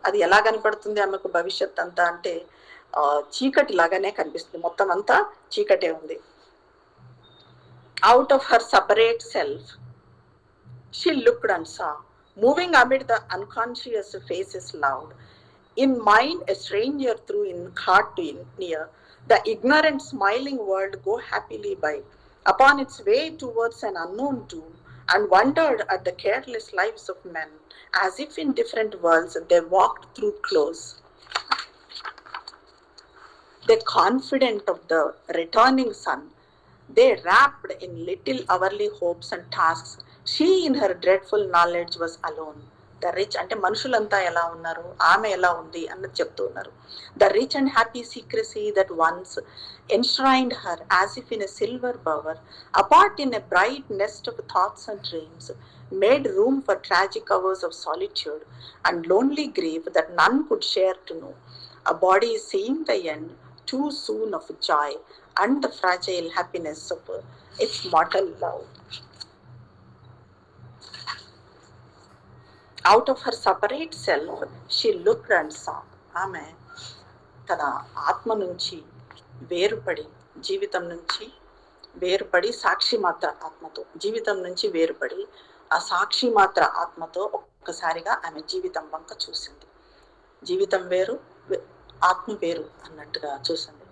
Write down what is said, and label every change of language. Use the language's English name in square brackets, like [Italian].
[Telugu] అది ఎలా కనపడుతుంది ఆమెకు భవిష్యత్ అంతా అంటే చీకటి లాగానే కనిపిస్తుంది, మొత్తం అంతా చీకటే ఉంది. [English] Out of her separate self she looked and saw, moving amid the unconscious faces loud. In mind a stranger through in heart to near, the ignorant smiling world go happily by, upon its way towards an unknown doom, and wondered at the careless lives of men, as if in different worlds they walked through close. They confident of the returning sun, they wrapped in little hourly hopes and tasks. She in her dreadful knowledge was alone. The rich [Telugu] అంటే మనుషులంతా ఎలా ఉన్నారు, ఆమె ఎలా ఉంది అన్నది చెప్తూ ఉన్నారు. [English] The rich and happy secrecy that once enshrined her as if in a silver bower, apart in a bright nest of thoughts and dreams, made room for tragic hours of solitude and lonely grief that none could share to know. A body seeing the end too soon of joy and the fragile happiness of its mortal love. Out of her separate self she looked and saw. [Telugu] ఆమె తన ఆత్మ నుంచి వేరుపడి, జీవితం నుంచి వేరుపడి, సాక్షి మాత్ర ఆత్మతో జీవితం నుంచి వేరుపడి ఆ సాక్షి మాత్ర ఆత్మతో ఒక్కసారిగా ఆమె జీవితం వంక చూసింది. జీవితం వేరు, ఆత్మ వేరు అన్నట్టుగా చూసింది.